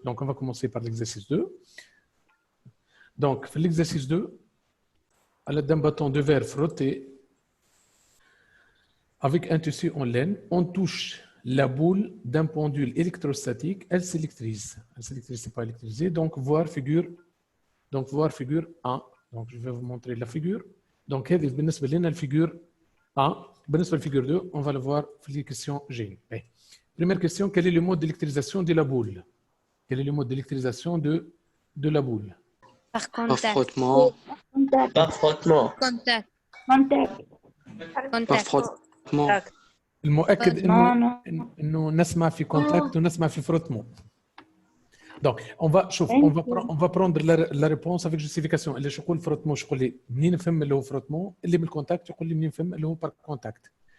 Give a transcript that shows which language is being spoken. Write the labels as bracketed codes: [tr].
[fr] Donc, on va commencer par l'exercice 2. Donc, l'exercice 2, à l'aide d'un bâton de verre frotté avec un tissu en laine, on touche la boule d'un pendule électrostatique. Elle s'électrise. Elle s'électrise, c'est pas électrisé. Donc, voir figure 1. Donc, je vais vous montrer la figure. [ar] Donc, هذه بالنسبة لنا الفيجور A. بالنسبة للفيجور 2, [fr] on va le voir [ar] في [fr] les questions G. Première question, quel est le mode d'électrisation de la boule? Quel est le mode d'électrisation de la boule? Par contact. Par frottement. Par frottement. Contact. Par frottement. [ar] المؤكد إنه نسمع في contact ونسمع في frottement. [fr] Donc, on va prendre la réponse avec justification. [ar] اللي شو يقول frottement شو يقول لي منين نفهم اللي هو frottement اللي بالcontact يقول لي منين نفهم اللي هو par contact.